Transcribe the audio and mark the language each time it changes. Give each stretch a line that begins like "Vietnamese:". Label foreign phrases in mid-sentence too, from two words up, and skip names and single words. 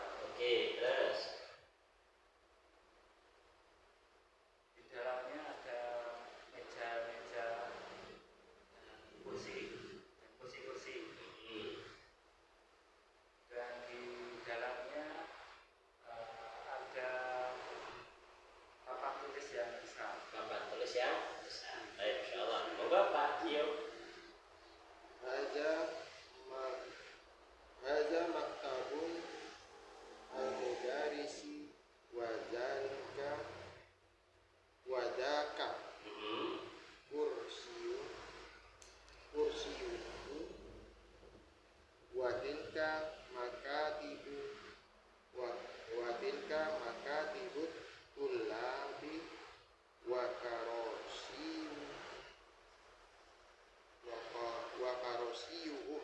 Indonesian: Oke, terus di dalamnya ada meja-meja kursi dan di dalamnya ada papan tulis yang besar. Baik, insyaallah. Monggo Pak Tio.
Arabic: هذا مكتب المدرس وذاك كرسيه وتلك مكاتب الطلاب وكراسيهم.